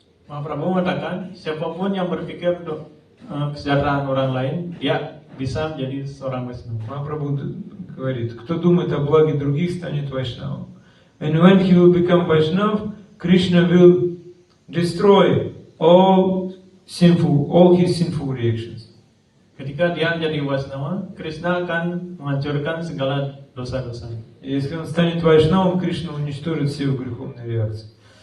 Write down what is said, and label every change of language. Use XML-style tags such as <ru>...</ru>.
<id>Mahaprabhu mengatakan, siapapun yang berpikir untuk kesejahteraan orang lain, dia bisa menjadi seorang Vaishnava.</id> <ru>Mahaprabhu говорит, кто думает о благе других, станет Vaishnava.</ru> <en>And when he will become Vaishnava, Krishna will destroy all his sinful reactions.</en> <id>Ketika dia menjadi Vaishnava, Krishna akan menghancurkan segala dosa-dosa.</id> <ru>И если он станет Vaishnavом, Кришна уничтожит все его греховные реакции.</ru>